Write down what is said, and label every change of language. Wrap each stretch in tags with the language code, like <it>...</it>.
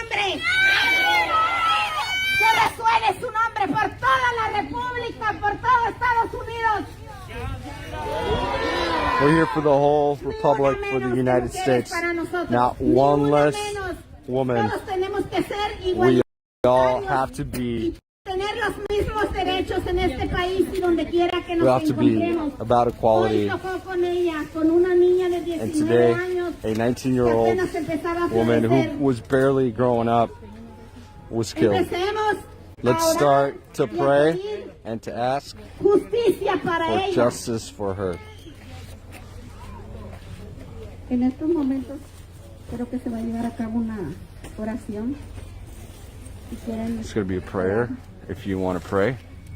<es>Que resuene su nombre por toda la República, por todo Estados Unidos.</es> <en>We're here for the whole Republic, for the United States. Not one less woman. We all have to be. We have to be about equality. And today, a 19-year-old woman who was barely growing up was killed. Let's start to pray and to ask for justice for her.</en> <es>En estos momentos creo que se va a llevar a cabo una oración. Si quieren,</es> <en>it's going to be a prayer if you want to pray.</en>